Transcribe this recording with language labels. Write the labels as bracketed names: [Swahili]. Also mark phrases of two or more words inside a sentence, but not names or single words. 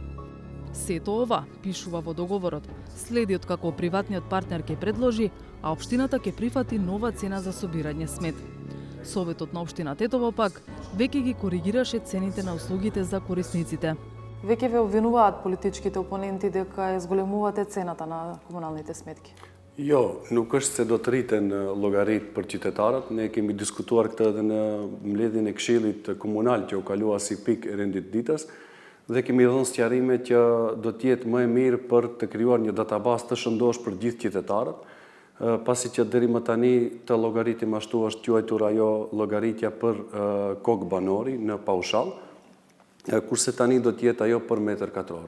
[Macedonian] Сето ова, пишува во договорот, следи од како приватниот партнер ќе предложи, а општината ќе прифати нова цена за собирање смет. Советот на општина Тетово пак веќе ги коригираше цените на услугите за корисниците. Веќе ве обвинуваат политичките опоненти дека ја зголемувате цената на комуналните сметки. [Albanian] Jo, nuk është se do të rriten llogaritë për qytetarët. Ne kemi diskutuar këtë edhe në mbledhjen e Këshillit Komunal që u kalua si pikë e rendit ditës dhe kemi dhënë sqarime që do të jetë më e mirë për të krijuar një databazë të shëndosh për gjithë qytetarët, pasi që deri më tani të llogaritim ashtu është quajtur ajo llogaritja për kokë banori në paushall, kurse tani do të jetë ajo për metër katror.